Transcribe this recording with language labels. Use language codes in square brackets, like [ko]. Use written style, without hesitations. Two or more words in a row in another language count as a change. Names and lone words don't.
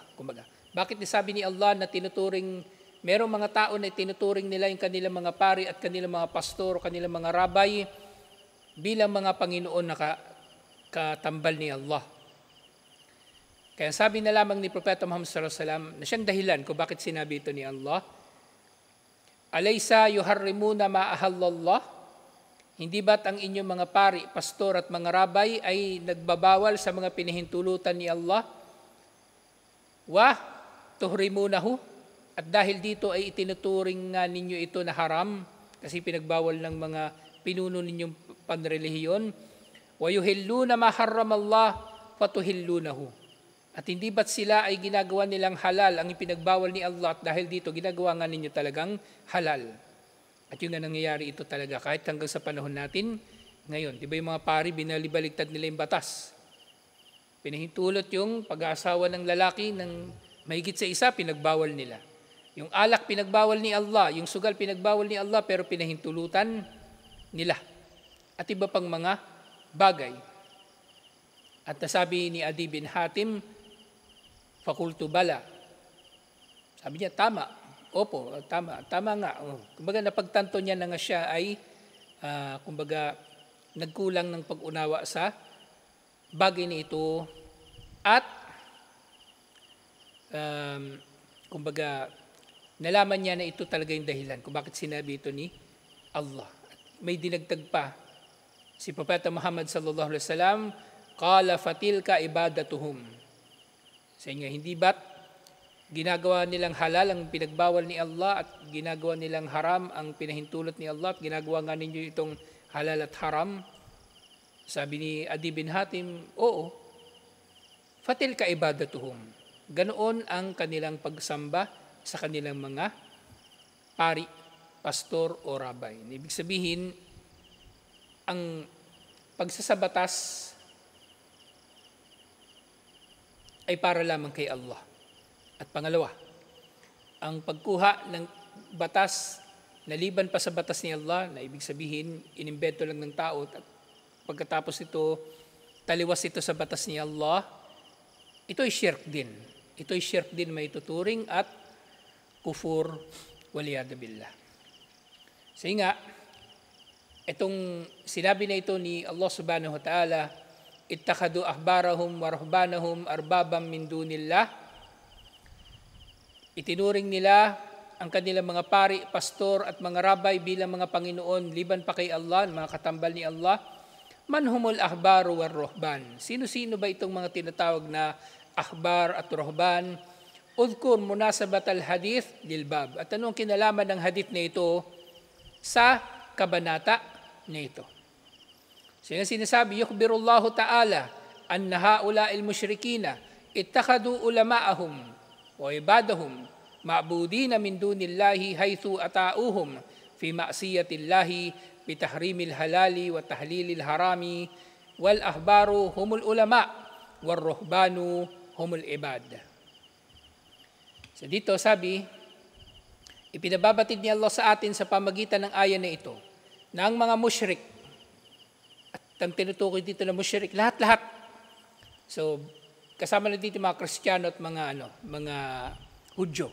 [tl] Kumbaga, bakit nasabi ni Allah na tinuturing, merong mga tao na tinuturing nila yung kanilang mga pari at kanilang mga pastor, kanilang mga rabay, bilang mga Panginoon na katambal ni Allah. Kaya sabi na lamang ni Propeta Muhammad [ar] صلى الله عليه وسلم [tl] na siyang dahilan kung bakit sinabi ito ni Allah, [ar] أليس يحرمون ما أحل الله? [tl] Hindi ba't ang inyong mga pari, pastor at mga rabay ay nagbabawal sa mga pinahintulutan ni Allah? [ar] وتحرمونه? [tl] At dahil dito ay itinuturing nga ninyo ito na haram kasi pinagbawal ng mga pinuno ninyong panrelihiyon. [ar] ويحلون ما حرم الله فتحلونه. [tl] At hindi ba't sila ay ginagawa nilang halal ang ipinagbawal ni Allah at dahil dito ginagawa nga ninyo talagang halal. At yun nga nangyayari ito talaga kahit hanggang sa panahon natin ngayon. Di ba yung mga pari, binalibaligtad nila yung batas. Pinahintulot yung pag-aasawa ng lalaki ng mahigit sa isa, pinagbawal nila. Yung alak, pinagbawal ni Allah. Yung sugal, pinagbawal ni Allah, pero pinahintulutan nila. At iba pang mga bagay. At nasabi ni Adi bin Hatim, [ar] فقلت بلى. [tl] Sabi niya, tama. Opo, tama nga. Kumbaga napagtanto niya na nga siya ay, kumbaga, nagkulang ng pag-unawa sa bagay na ito at, kumbaga, nalaman niya na ito talaga yung dahilan kung bakit sinabi ito ni Allah. May dinagdag pa si Propeta Muhammad [ar] صلى الله عليه وسلم, قال فتلك عبادتهم. [tl] Sa inyo, hindi ba't ginagawa nilang halal ang pinagbawal ni Allah at ginagawa nilang haram ang pinahintulot ni Allah at ginagawa nga ninyo itong halal at haram? Sabi ni Adi bin Hatim, oo, [ar] فتلك عبادتهم. [tl] Ganoon ang kanilang pagsamba sa kanilang mga pari, pastor o rabay. Ibig sabihin, ang pagsasabatas ay para lamang kay Allah. At pangalawa, ang pagkuha ng batas na liban pa sa batas ni Allah, na ibig sabihin, inimbento lang ng tao at pagkatapos ito, taliwas ito sa batas ni Allah, ito ay shirk din. Ito ay shirk din may tuturing at [ar] كفر والعياذ بالله. [tl] Kasi nga, itong sinabi na ito ni Allah [ar] سبحانه وتعالى, اتخذوا أحبارهم ورهبانهم أربابا من دون الله. [tl] Itinuring nila ang kanilang mga pari, pastor at mga rabay bilang mga Panginoon liban pa kay Allah, mga katambal ni Allah. [ar] من هم الأحبار والرهبان. [tl] Sino-sino ba itong mga tinatawag na ahbar at ruhban? [ar] اذكر مناسبة الحديث للباب. [tl] At anong kinalaman ng hadith na ito sa kabanata na ito? Sinasabi, [ar] يخبر الله تعالى أن هؤلاء المشركين اتخذوا علماءهم وعبادهم معبودين من دون الله حيث أطاعوهم في معصية الله بتحريم الحلال وتحليل الحرام والأحبار هم العلماء والرهبان هم العباد. [tl] So dito sabi, ipinababatid ni Allah sa atin sa pamagitan ng ayan na ito na ang mga musyrik, at ang tinutukoy dito na musyrik, lahat-lahat. So kasama na dito mga Kristiyano at mga Hudyo.